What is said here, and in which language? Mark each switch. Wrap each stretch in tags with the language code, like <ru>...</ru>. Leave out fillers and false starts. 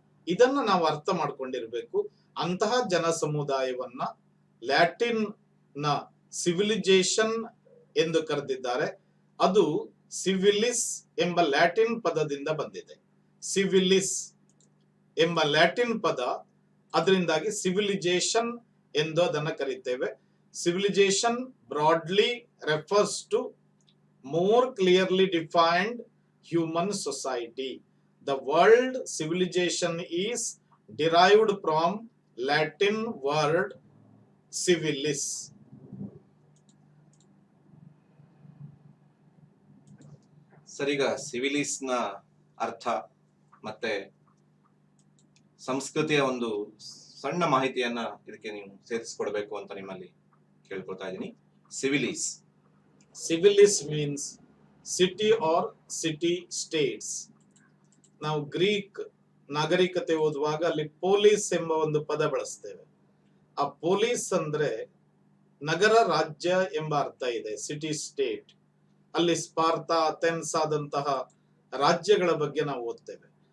<kn>ಇದನ್ನ ನಾವು ಅರ್ಥ ಮಾಡ್ಕೊಂಡಿರ್ಬೇಕು. ಅಂತಹ ಜನ ಸಮುದಾಯವನ್ನ ಲ್ಯಾಟಿನ್ ನ ಸಿವಿಲೈಸೇಷನ್ ಎಂದು ಕರೆದಿದ್ದಾರೆ. ಅದು ಸಿವಿಲಿಸ್ ಎಂಬ ಲ್ಯಾಟಿನ್ ಪದದಿಂದ ಬಂದಿದೆ. ಸಿವಿಲಿಸ್ ಎಂಬ ಲ್ಯಾಟಿನ್ ಪದ, ಅದರಿಂದಾಗಿ ಸಿವಿಲೈಸೇಷನ್ ಎಂದು ಅದನ್ನ ಕರೀತೇವೆ.</kn> <en>Civilisation broadly refers to more clearly defined human society. The word civilization is derived from Latin word civilis.</en> <kn>ಸರಿಗ ಸಿವಿಲಿಸ್ ನ ಅರ್ಥ ಮತ್ತೆ ಸಂಸ್ಕೃತಿಯ ಒಂದು ಸಣ್ಣ ಮಾಹಿತಿಯನ್ನ ಇದಕ್ಕೆ ನೀವು ಸೇರಿಸಿಕೊಡ್ಬೇಕು ಅಂತ ನಿಮ್ಮಲ್ಲಿ ಕೇಳ್ಕೊಳ್ತಾ ಇದ್ದೀನಿ. ಸಿವಿಲಿಸ್</kn> <en>Civilis means city or city states.</en> <kn>ನಾವು ಗ್ರೀಕ್ ನಾಗರಿಕತೆ ಓದುವಾಗ ಅಲ್ಲಿ ಪೊಲೀಸ್ ಎಂಬ ಒಂದು ಪದ ಬಳಸ್ತೇವೆ. ಆ ಪೊಲೀಸ್ ಅಂದ್ರೆ ನಗರ ರಾಜ್ಯ ಎಂಬ ಅರ್ಥ ಇದೆ. ಸಿಟಿ ಸ್ಟೇಟ್, ಅಲ್ಲಿ ಸ್ಪಾರ್ತಾ, ಅಥೆನ್ಸ್ ಆದಂತಹ ರಾಜ್ಯಗಳ ಬಗ್ಗೆ ನಾವು ಓದ್ತೇವೆ.</kn>